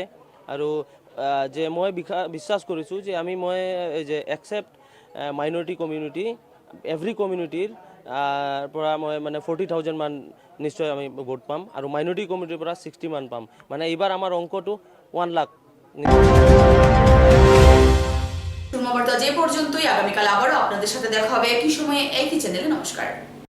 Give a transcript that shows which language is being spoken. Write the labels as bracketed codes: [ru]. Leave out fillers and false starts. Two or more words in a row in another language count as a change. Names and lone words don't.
[as] আৰু যে মই বিশ্বাস কৰিছোঁ যে মই যে [en] except minority community, every community [as] পৰা মই মানে 40,000 মান নিশ্চয় আমি ভোট পাম, আৰু [en] minority community [as] পৰা 60 মান পাম। মানে এইবাৰ আমাৰ অংকটো 1 লাখ। [bn] যে পর্যন্তই, আগামীকাল আবারও আপনাদের সাথে দেখা হবে একই সময়ে একই চ্যানেলে। নমস্কার।